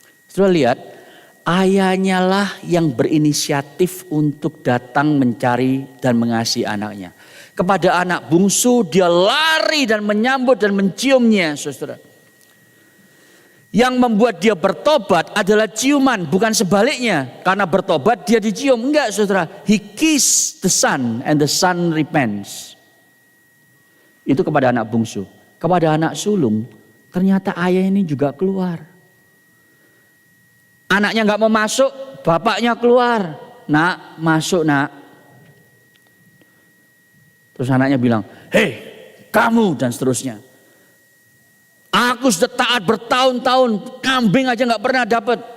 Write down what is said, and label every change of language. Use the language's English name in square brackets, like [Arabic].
[Indonesian] Saudara lihat, ayahnya lah yang berinisiatif untuk datang mencari dan mengasihi anaknya. Kepada anak bungsu dia lari dan menyambut dan menciumnya, saudara. Yang membuat dia bertobat adalah ciuman, bukan sebaliknya. Karena bertobat dia dicium, enggak saudara. [English] He kissed the son and the son repents. [Indonesian] Itu kepada anak bungsu. Kepada anak sulung, ternyata ayah ini juga keluar. Anaknya nggak mau masuk, bapaknya keluar. Nak, masuk nak. Terus anaknya bilang, hei kamu, dan seterusnya. Aku sudah taat bertahun-tahun, kambing aja nggak pernah dapat.